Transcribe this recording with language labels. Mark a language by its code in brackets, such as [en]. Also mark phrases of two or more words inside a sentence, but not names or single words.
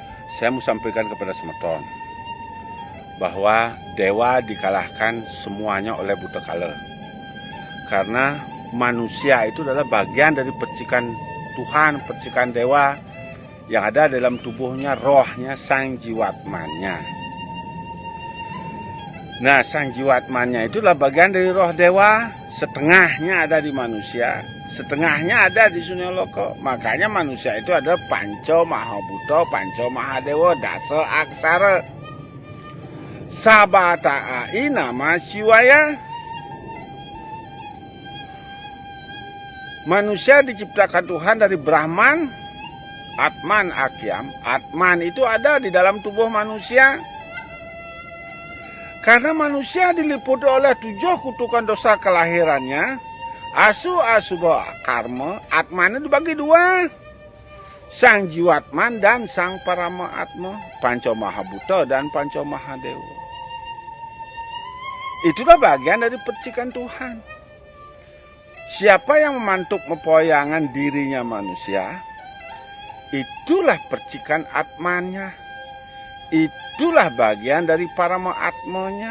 [id] saya mau sampaikan kepada semeton bahwa dewa dikalahkan semuanya oleh buta kala. Karena manusia itu adalah bagian dari percikan Tuhan, percikan dewa yang ada dalam tubuhnya, rohnya, sang jiwatmanya. Nah, sang jiwatmanya itu adalah bagian dari roh dewa, setengahnya ada di manusia, setengahnya ada di Sunyaloko. Makanya manusia itu adalah Panco Mahabuto, Panco Mahadewa, Dasa Aksara. [sa] Sabatai nama Siwaya. [id] Manusia diciptakan Tuhan dari Brahman, Atman, Akyam. Atman itu ada di dalam tubuh manusia. Karena manusia diliputi oleh 7 kutukan dosa kelahirannya, [sa] asu asubha karma, [id] Atman itu dibagi 2. Sang jiwatman dan sang parama atma, Panco Mahabuta dan Panco Mahadewa. Itulah bagian dari percikan Tuhan. Siapa yang memantuk mempoyangan dirinya manusia, itulah percikan atmanya. Itulah bagian dari parama atmanya.